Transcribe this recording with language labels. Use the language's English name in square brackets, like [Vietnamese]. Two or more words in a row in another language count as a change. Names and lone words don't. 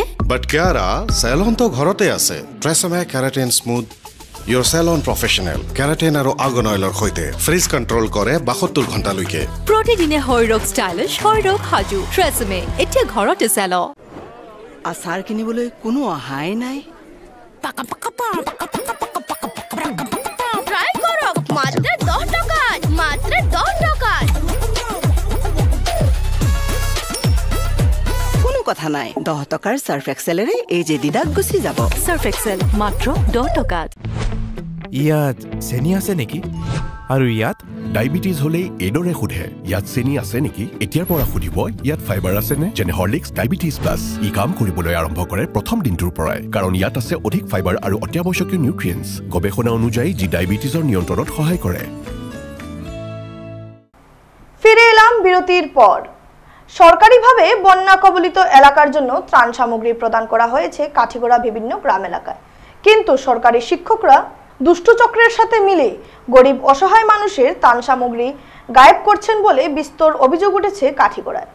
[Assamese] বাট কিয়াৰা, চেলন তো ঘৰতে আছে। ট্ৰেছমে কেৰাটিন স্মুথ, [English] your salon professional. [Assamese] কেৰাটিন আৰু [English] argan oil [Assamese] সৈতে [English] frizz control [Assamese] কৰে 72 ঘণ্টালৈকে। প্ৰতিদিনে শৰীৰক ষ্টাইলিছ, শৰীৰক সাজু। ট্ৰেছমে এতিয়া ঘৰতে চেল। আচাৰ কিনিবলৈ কোনো অহাই নাই। [Bangla] ট্রাই করো মাত্র 10 টাকা, মাত্র 10 টাকা। [Assamese] কোনো কথা নাই, 10 টকাৰ সাৰ্ফ এক্সেলেৰে এই যে দিদাক গুচি যাব। সাৰ্ফ এক্সেল মাত্ৰ 10 টকাত। ইয়াত চেনি আছে নেকি? আৰু ইয়াত ডায়েবেটিছ হলে এইদৰে সোধে, ইয়াত চেনি আছে নেকি? এতিয়াৰ পৰা সুধিব ইয়াত ফাইবাৰ আছে নে? যেনে হৰলিক্স ডায়েবেটিছ প্লাছ। ই কাম কৰিবলৈ আৰম্ভ কৰে প্ৰথম দিনটোৰ পৰাই, কাৰণ ইয়াত আছে অধিক ফাইবাৰ আৰু অত্যাৱশ্যকীয় নিউট্ৰিয়েণ্টছ, গৱেষণা অনুযায়ী যি ডায়েবেটিছৰ নিয়ন্ত্ৰণত সহায় কৰে। [Bangla] ফিরে এলাম বিরতির পর। সরকারিভাবে বন্যা কবলিত এলাকার জন্য ত্রাণ সামগ্রী প্রদান করা হয়েছে কাঠিগড়া বিভিন্ন গ্রাম এলাকায়, কিন্তু সরকারি শিক্ষকরা দুষ্টচক্রের সাথে মিলে গরিব অসহায় মানুষের ত্রাণ সামগ্রী গায়েব করছেন বলে বিস্তর অভিযোগ উঠেছে কাঠিগড়ায়।